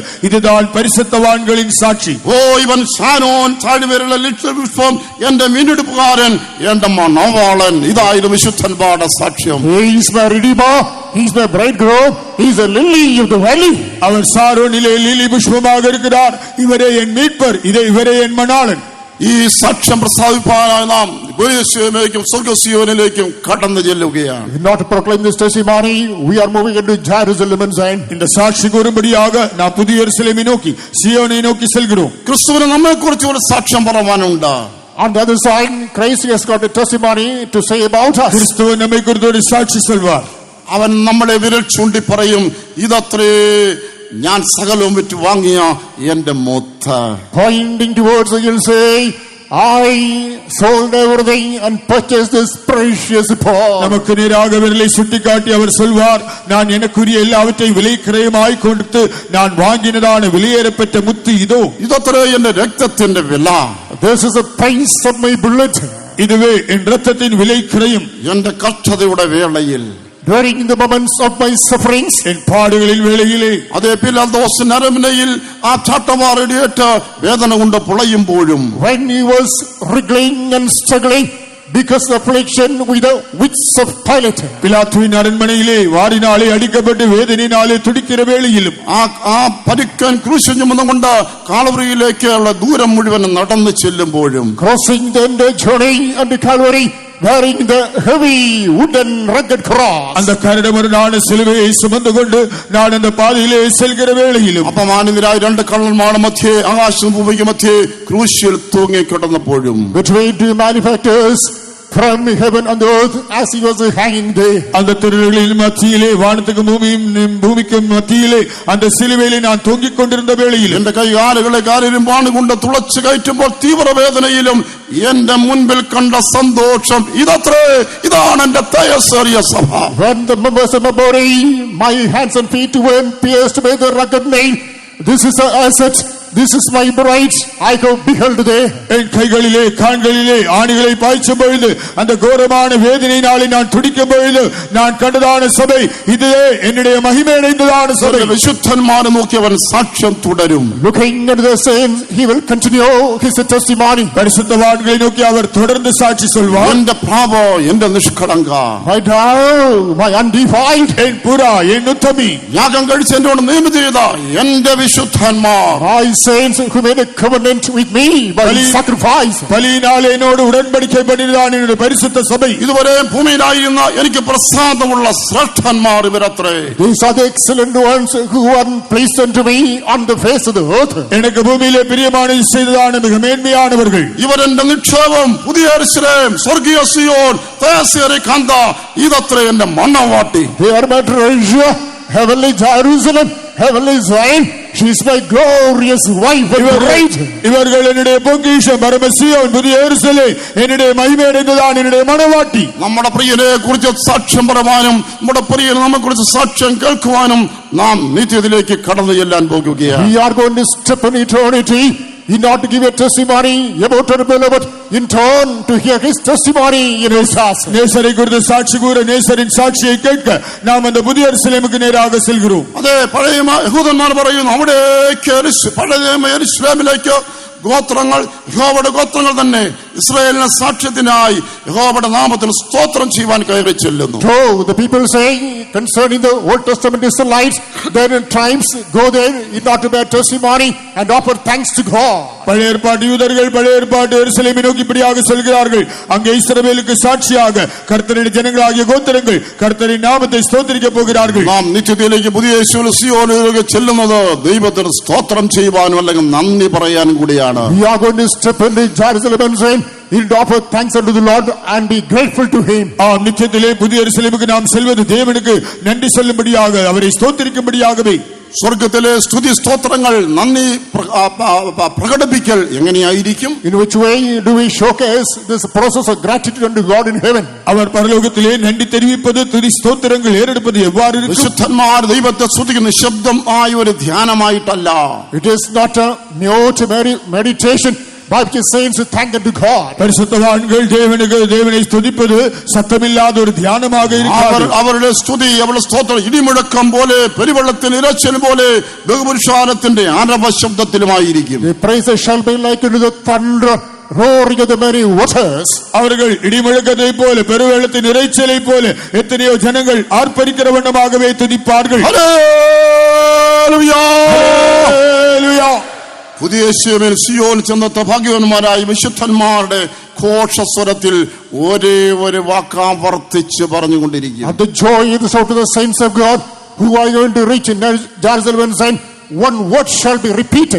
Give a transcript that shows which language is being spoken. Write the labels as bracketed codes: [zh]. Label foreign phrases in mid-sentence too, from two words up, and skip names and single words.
[ta] இதுதான் பரிசுத்தவான்களின் சாட்சி. [ml] ഓ ഇവൻ ഷാരോൻ താഴ്വരയിലെ ലക്ഷപുഷ്പം എന്റെ വീണ്ടെടുപ്പുകാരൻ എന്റെ മനവാളൻ. ഇതായിരുന്നു വിശുദ്ധന്മാരുടെ സാക്ഷ്യം. [en] He is my redeemer, he is my bridegroom, he is the lily of the valley. [ta] அவர் சாரோனிலே லிலி புஷ்பமாக இருக்கிறார். இவரே என் மீட்பர், இவரே என் மணாளன். [ml] ഈ സാക്ഷ്യം പ്രസ്താവിപ്പാനായി നാം ഗോയസിയോനിലേക്കും സ്വർഗ്ഗസിയോനിലേക്കും കടന്നു ചെല്ലുകയാണ്. [en] Not to proclaim this testimony, we are moving into Jerusalem and Zion. [ta] இந்த சாட்சி கூறும்படியாக நாம் புதிய எருசலேமை நோக்கி சியோனை நோக்கி செல்கிறோம். [ml] ക്രിസ്തുവിന് നമ്മെക്കുറിച്ച് ഒരു സാക്ഷ്യം പറയാനുണ്ട്. [en] On the other side, Christ has got a testimony to say about us. [ta] கிறிஸ்துவ நம்மை குறித்து ஒரு சாட்சி சொல்வார். [ml] അവൻ നമ്മളെ വിരൽ ചൂണ്ടി പറയും, ഇതത്രേ ഞാൻ സകലവും വിറ്റ് വാങ്ങിയ എന്റെ മുത്ത. [en] Pointing towards it, he'll say, I sold everything and purchased this precious pearl. [ta] நமக்கு நேராக விரலை சுட்டிக்காட்டி அவர் சொல்வார், நான் எனக்குரிய எல்லாவற்றையும் விலை கிரயமாய் கொடுத்து நான் வாங்கினதான விலையேறப்பெற்ற முத்து இதோ. [ml] ഇതത്രേ എന്റെ രക്തത്തിന്റെ വില. [en] This is the price of my blood. [ta] இதுவே என் ரத்தத்தின் விலை கிரயம். [ml] എന്റെ കഷ്ടതയുടെ വേളയിൽ, [en] during the moments of my sufferings, [ta] என் பாடுகளின் வேளையிலே, [ml] അതേ പിലാത്തോസ് നരമ്പനയിൽ ആ ചാട്ടവാറടിയേറ്റ് വേദന കൊണ്ട് പുളയുമ്പോഴും, [en] when he was wriggling and struggling because of affliction with the wits of Pilate, [ta] பிலாத்துவின் அரண்மனையிலே வாரினாலே அடிக்கப்பட்டு வேதனையினாலே துடிக்கிற வேளையிலும், [ml] ആ പരിക്കൻ ക്രൂശ് ചുമന്നുകൊണ്ട് കാൽവറിയിലേക്കുള്ള ദൂരം മുഴുവൻ നടന്നു ചെല്ലുമ്പോഴും, [en] crossing the journey unto Calvary, wearing the heavy wooden rugged cross, [ta] அந்த கரடுமுரடான சிலுவையை சுமந்து கொண்டு நான் அந்த பாதையிலே செல்கிற வேளையிலும், [ml] അപമാനിതരായ രണ്ട് കള്ളന്മാരുടെ മധ്യേ ആകാശവും ഭൂമിക്കും മധ്യേ ക്രൂശിൽ തൂങ്ങിക്കിടന്നപ്പോഴും, [en] between two malefactors from heaven and earth as he was hanging there, [ta] அந்த திருடர்களின் மத்தியிலே, வானத்துக்கும் பூமிக்கும் மத்தியிலே அந்த சிலுவையிலே நான் தொங்கிக் கொண்டிருந்த வேளையில், [ml] എന്റെ കൈകാലുകളെ കാലിരുമ്പാണ് കൊണ്ട് തുളച്ചു കയറ്റുമ്പോൾ തീവ്രവേദനയിലും എന്റെ മുൻപിൽ കണ്ട സന്തോഷം, ഇതാണ് എന്റെ തേജസ്സേറിയ സഭ. [en] when the members of my body, my hands and feet were pierced by the rugged nail, this is the asset, this is my bride, I have beheld there. [ta] என் கைகளிலே கால்களிலே ஆணிகளை பாய்ச்சும் பொழுது, அந்த கோரமான வேதனையினாலே நான் துடிக்கும் பொழுது நான் கண்டதான சபை, இதுவே என்னுடைய மகிமை அடைந்ததான சபை. [ml] വിശുദ്ധന്മാരെ നോക്കി അവൻ സാക്ഷ്യം തുടരും. [en] Looking at the saints, he will continue his testimony. [ta] பரிசுத்தவான்களை நோக்கி அவர் தொடர்ந்து சாட்சி சொல்வார். [ml] എന്റെ പ്രാവ, എന്റെ നിഷ്കളങ്ക, [en] My dove, my undefiled, [ta] என் புறா, என் உத்தமி, [ml] യാഗം കഴിച്ച് എന്നോട് നിയമം ചെയ്ത എന്റെ വിശുദ്ധന്മാർ, [en] my saints who made a covenant with me by sacrifice, [ta] பலியினாலே என்னோடு உடன்படிக்கை பண்ணினான் என்னுடைய பரிசுத்த சபை. [ml] ഇതുവരെ ഭൂമിയിലായിരുന്ന എനിക്ക് പ്രസാദമുള്ള ശ്രേഷ്ഠന്മാർ ഇവരത്രേ. [en] these are the excellent ones who are placed unto me on the face of the earth. [ta] எனக்கு பூமியிலே பிரியமானது செய்ததான மிக மேன்மையானவர்கள். [ml] ഇവരെന്റെ നിക്ഷേപം, പുതിയ യെരൂശലേം, സ്വർഗീയ സിയോൻ, തേജസ്സേറിയ കാന്ത, ഇതത്രേ എന്റെ മണവാട്ടി. [en] They are my treasure, heavenly Jerusalem, heavenly Zion. She is my glorious wife and bride. [ta] இவர்கள் என்னுடைய பொக்கிஷம், பரமசியோன், புதிய எருசலேம், என்னுடைய மகிமை அடைந்ததான என்னுடைய மணவாட்டி. [ml] നമ്മുടെ പ്രിയനെ കുറിച്ച് സാക്ഷ്യം പറയാനും നമ്മുടെ പ്രിയൻ നമ്മെ കുറിച്ച് സാക്ഷ്യം കേൾക്കുവാനും നാം നിത്യത്തിലേക്ക് കടന്നു ചെല്ലാൻ പോകുകയാണ്. [en] We are going to step in eternity in order to give a testimony about our beloved, in turn to hear his testimony in his house. [ta] நேசரை குறித்து சாட்சி கூற, நேசரின் சாட்சியை கேட்க நாம் அந்த புதிய எருசலேமுக்கு நேராக செல்கிறோம். [ml] അതെ, പഴയ യഹൂദന്മാർ പറയുന്നു, അവിടേക്ക് പഴയ യെരൂശലേമിലേക്ക് ഗോത്രങ്ങൾ, യഹോവയുടെ ഗോത്രങ്ങൾ തന്നെ ഇസ്രായേലിന്റെ സാക്ഷ്യത്തിനായി യഹോവയുടെ നാമത്തിൽ സ്തോത്രം ചെയ്യുവാൻ കയറി ചെല്ലുന്നു. [en] So the people say concerning the Old Testament Israelites, their tribes go there in order to bear testimony and offer thanks to God. [ta] பழைய ஏற்பாட்டு யூதர்கள் பழைய ஏற்பாட்டு எருசலேமை நோக்கி இப்படியாக செல்கிறார்கள். அங்கே இஸ்ரவேலுக்கு சாட்சியாக கர்த்தருடைய ஜனங்களாகிய கோத்திரங்கள் கர்த்தரின் நாமத்தை ஸ்தோத்திரிக்க போகிறார்கள். [ml] നാം നിത്യത്തിലേക്ക് പുതിയ യേശുവിൽ സിയോനിലേക്ക് ചെല്ലുന്നത് ദൈവത്തിന് സ്തോത്രം ചെയ്യുവാനും അല്ലെങ്കിൽ നന്ദി പറയാനും കൂടിയാണ്. [en] We are going to step into Jerusalem and say, he'll offer thanks unto the Lord and be grateful to him. [ta] நித்தியத்திலே புதிய எருசலேமுக்கு நாம் செல்வது தேவனுக்கு நன்றி சொல்லும்படியாக, அவரை ஸ்தோத்திரிக்கும்படியாகவே. [ml] സ്വർഗത്തിലെ സ്തുതി സ്തോത്രങ്ങൾ, നന്ദി പ്രകടിപ്പിക്കൽ എങ്ങനെയായിരിക്കും? [en] In which way do we showcase this process of gratitude unto God in heaven? [ta] அவர் பரலோகத்திலே நன்றி தெரிவிப்பது, துதி ஸ்தோத்திரங்கள் ஏறெடுப்பது எவ்வாறு இருக்கும்? [ml] വിശുദ്ധന്മാർ ദൈവത്തെ സ്തുതിക്കുന്ന നിശബ്ദമായ ഒരു ധ്യാനമായിട്ടല്ല. [en] It is not a mute meditation, Bible says to thank unto God. [ta] பரிசுத்தவான்கள் தேவனை ஸ்துதிப்பது சத்தமில்லாத ஒரு தியானமாக இருக்கிறது. [ml] അവരുടെ സ്തുതി അവരുടെ സ്തോത്രം ഇടിമുഴക്കം പോലെ പെരുവെള്ളത്തിന് ഇരച്ചിൽ പോലെ ബഹുപുരുഷാരത്തിന്റെ ആരവ ശബ്ദത്തിലുമായിരിക്കും. [en] The praises shall be like unto the thunder roaring of the many waters. [ta] அவர்கள் இடிமுழக்கத்தை போல பெருவெள்ளத்தின் இரைச்சலை போல எத்தனையோ ஜனங்கள் ஆர்ப்பரிக்கிற வண்ணமாகவே துதிப்பார்கள். [ml] ഹല്ലേലൂയ ഹല്ലേലൂയ. പുതിയ യെരൂശലേമിൽ സിയോൻ ചെന്നെത്ത ഭാഗ്യവാന്മാരായ വിശുദ്ധന്മാരുടെ ഘോഷസ്വരത്തിൽ ഒരേ ഒരു വാക്കാവർത്തിച്ച് പറഞ്ഞുകൊണ്ടിരിക്കും. [en] And the joy is out of the saints of God who are going to reach in Jerusalem and saying, one word shall be repeated.